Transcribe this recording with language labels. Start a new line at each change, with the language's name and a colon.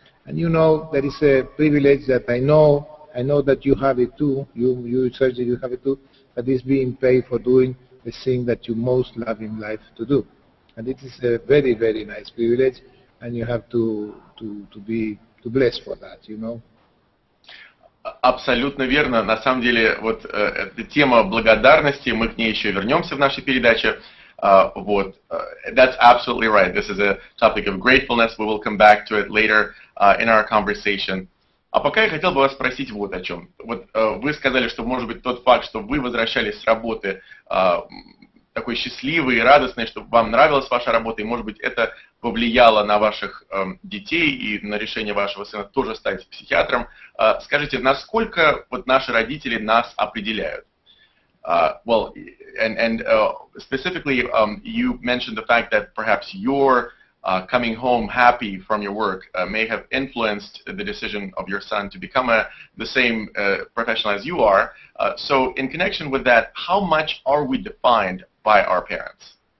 English: And you know, there is a privilege that I know that you have it too, you Sergey, you have it too, that is being paid for doing the thing that you most love in life to do. And it is a very, very nice privilege, and you have to be blessed for that, you know.
Russian: Абсолютно верно. На самом деле, вот эта тема благодарности, мы к ней еще вернемся в нашей передаче.
English: Вот, that's absolutely right. This is a topic of gratefulness. We will come back to it later in our conversation.
Russian: А пока я хотел бы вас спросить вот о чем. Вот вы сказали, что, может быть, тот факт, что вы возвращались с работы такой счастливый и радостный, что вам нравилась ваша работа, и, может быть, это повлияло на ваших детей и на решение вашего сына тоже стать психиатром. Скажите, насколько вот наши родители нас определяют?
English: Well, and specifically, you mentioned the fact that perhaps your coming home happy from your work may have influenced the decision of your son to become the same professional as you are. So in connection with that, how much are we defined by our parents?